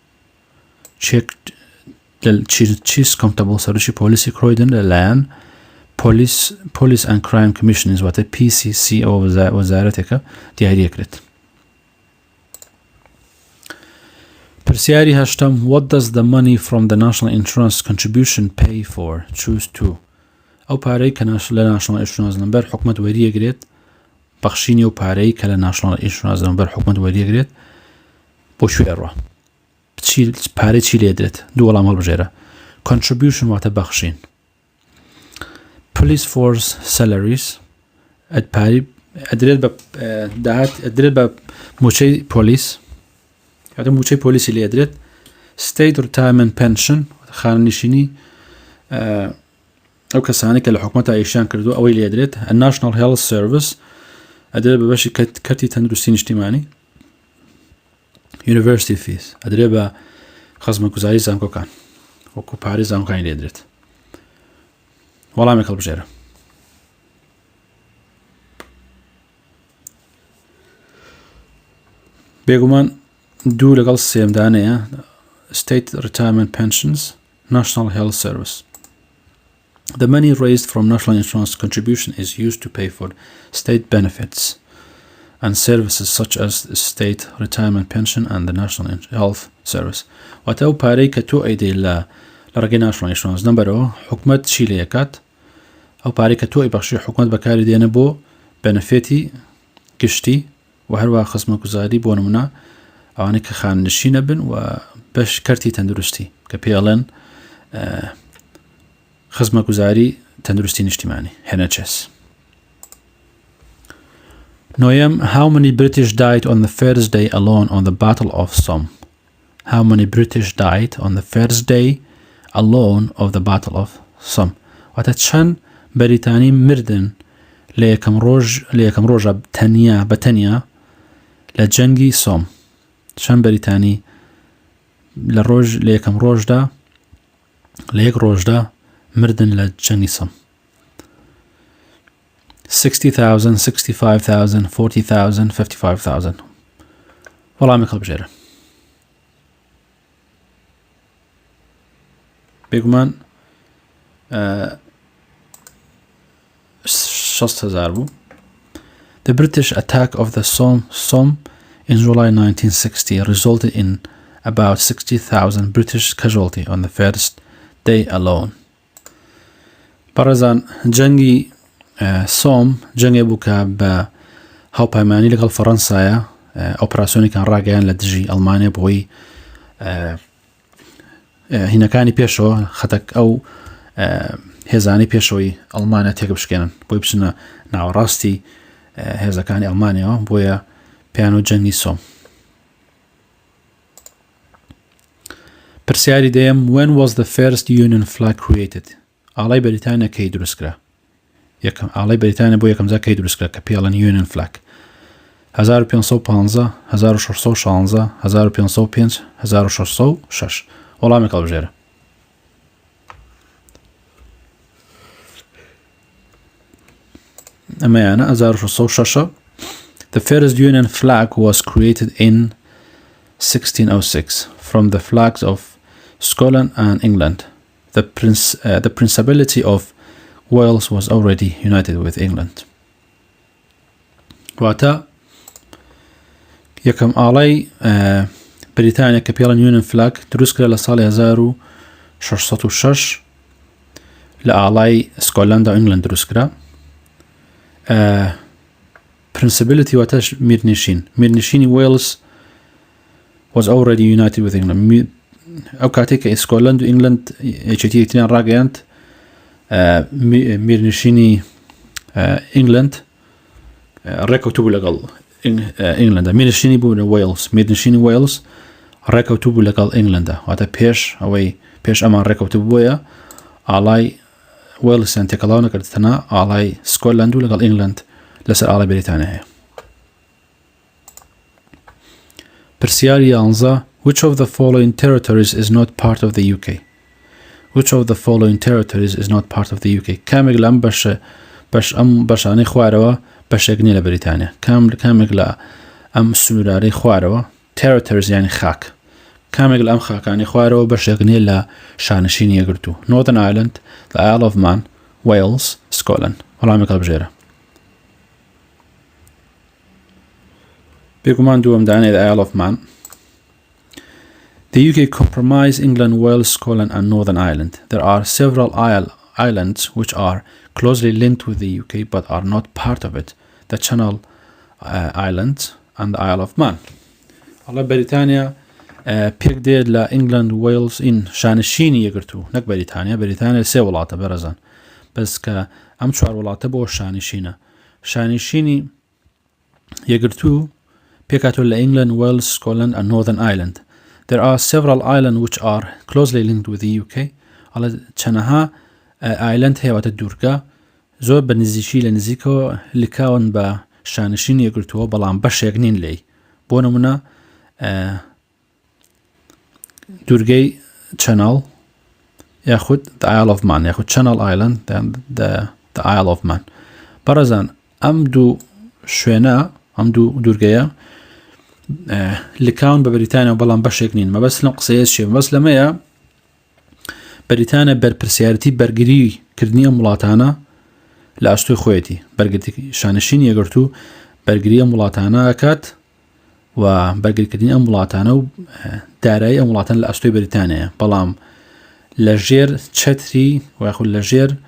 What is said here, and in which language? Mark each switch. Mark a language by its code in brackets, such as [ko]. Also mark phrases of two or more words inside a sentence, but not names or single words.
[ckb] چیف کۆنستەبڵ سەرۆکی پۆلیسی کرۆیدن لەلایەن Police and Crime Commission واتە PCC ئەوە وەزارەتێکە دیاریەکرێت. پرسیاری هەشتم [en] What does the money from the national insurance contribution pay for? Choose two. [ckb] ئەو پارەی کە لە [en] national insurance number [ckb] حکومەت وەریەگرێت بەخشینی و پارەی کە لە [en] national insurance number [ckb] حکومەت وەریەگرێت بۆ شوێ ئەڕوا پارەی چی لێدرێت دوو وەڵام هەڵبژێرە contribution واتە بەخشین [en] police force salaries [ckb] ئەدرێت بە موچەی پۆلیس کاتە موچەی پۆلیسی لێدرێت [en] state retirement pension [ckb] خانەنشینی ئەو کەسانی کە لە حکومەتە ئیشان کردو ئەوەی لێدرێت national [en] health service [ckb] ئەدرێت بە بەشی کەرتی تەندروستی نیشتیمانی [en] university fees [ckb] ئەدرێت بە خەزمەتگوزاری زانکۆکان وەکو پارەی زانکۆکانی لێدرێت وەڵامێک هەڵبژێرە بێگومان دوو لەگەڵ سێمدانەیە [en] state retirement pensions national health service. The money raised from national insurance contribution is used to pay for state benefits and services such as the state retirement pension and the national health service. [ckb] واتە ئەو پارەی کە تۆ ئەیدەی لە ڕێگەی [en] national insurance [ckb] نمبەرەوە حکومەت چی لە یەکات ئەو پارەی کە تۆ ئەیبەخشی حکومەت بەکاری دێنە بۆ بەنەفێتی گشتی و هەروەها خزمەتگوزاری بۆ نمونە ئەوانەی کە خاننشینە بن و بەش کەرتی تەندروستی کە پێڵێن خزمەتگوزاری تەندروستی نیشتیمانی NHS. [en] نۆیەم How many British died on the first day alone on the Battle of Somme? How many British died on the first day alone of the Battle of Somme? [ckb] واتە چەند بەریتانی مردن لە یەکەم ڕۆژە بەتەنیا لە جەنگی سۆم چەند بەریتانی لە یەکەم ڕۆژدا لە یەک ڕۆژدا مردن لە جەنگی سۆم 60,000 65,000 40,000 55,000 وەڵامی هەڵبژێرە بێگومان 60,000 بوو. [en] The British attack of the Somme in July 1960 resulted in about 60,000 British casualties on the first day alone. [ckb] بەڕێزان جەنگی سۆم جەنگێ بوو کە بە هاوپەیمانی لەگەڵ فەڕەنسایە ئۆپراسیۆنێکیان ڕاگەیان لە دژی ئەڵمانیا بۆی هینەکانی پێشەوە خەتەک ئەو هێزانی پێشەوەی ئەڵمانیا تێکە بشکێنن بۆی بچنە ناوەڕاستی هێزەکانی ئەڵمانیەوە بۆیە پێیان و جەنگی سۆم. پرسیاری دەیەم [en] When was the first Union flag created? [ckb] ئاڵای بەریتانیا کەی دروستکرا؟ ئاڵای بەریتانیا بۆ یەکەم جار کەی دروستکرا کە پێڵەن Union flag 1515 1616 1505 1606 وەڵامێک هەڵبژێرە. ئەمەیانە 1606. [en] The first Union flag was created in 1606 from the flags of Scotland and England. The Principality of Wales was already united with England. [ckb] واتە یەکەم ئاڵای بریتانیا کە پێڵەن Union flag دروستکرا لە ساڵی 1606 لە ئاڵای سکۆتلەندا و ئینگلند دروستکرا. [en] Principality [ckb] واتەش میرنشینی [en] Wales was already united with England. [ckb] ئەو کاتێک کە ئیسکۆلند و ئینگلند یەکێتی یەکتریان ڕاگەیاند میرنشینی ئینگلند ڕێکەوتوو بوو لەگەڵ ئینگلندە میرنشینی بوو لە وێلز میرنشینی وێلز ڕێکەوتوو بوو لەگەڵ ئینگلندە واتە پێش ئەمان ڕێکەوتوو بووە ئاڵای وێلزیان تێکەڵاو نەکردتەنە ئاڵای سکۆتلەند و لەگەڵ ئینگلند لەسەر ئاڵای بەریتانیا هەیە. [en] پرسیاری 11 Which of the following territories is not part of the UK? Which of the following territories is not part of the UK? [ckb] کامێک لە ئەم بەشانەی خوارەوە بەشێک نیە لە بەریتانیا. کامێک لە ئەم سنوورانەی خوارەوە territories یانی خاک. کامێک لە ئەم خاکانی خوارەوە بەشێک نیە لە شانشینی یەکگرتوو. [en] Northern Ireland, the Isle of Man, Wales, Scotland. [ckb] وەڵامێک هەڵبژێرە. بێگومان دووەم دانەیە the Isle of Man. [en] The UK comprise England, Wales, Scotland and Northern Ireland. There are several islands which are closely linked with the UK but are not part of it. The Channel Islands and the Isle of Man. [ckb] Allah Britania پێک دێت لە ئینگلند وێلز ئین شانشینی یەکگرتوو نەک بەریتانیا سێ وڵاتە بەرەزان بەس کە ئەم چوار وڵاتە بۆ شانشینی یەکگرتوو پێکاتۆ لە ئینگلند وێلز سکۆتلند and Northern Ireland. [en] There are several islands which are closely linked with the UK. [ckb] ئەڵێ چەنەها ئایلند هەیەواتە دوورگە زۆر بە نزیکی لە نزیکەوە لکاون بە شانشینی یەکگرتووە بەڵام بەشێک نین لێی بۆ نمونە دوورگەی چەنەڵ یاخود the Isle of Man یاخود Channel Island the Isle of Man. بەڕێزان ئەم دوو شوێنە ئەم دوو دوورگەیە لکاون بە بەریتانیا بەڵام بەشێک نین مەبەست لەم قسەیە چیە مەبەست لەمەیە بەریتانیا بەرپرسیارەتی بەرگریکردنی ئەم وڵاتانە لە ئەستۆی خۆیەتی شانشینی یەکگرتوو بەرگری ئەم وڵاتانە ئەکات و بەرگریکردنی ئەم وڵاتانە و دارایی ئەم وڵاتان لە ئەستۆی بەریتانیایە بەڵام لە ژێر چەتری وەخود لە ژێر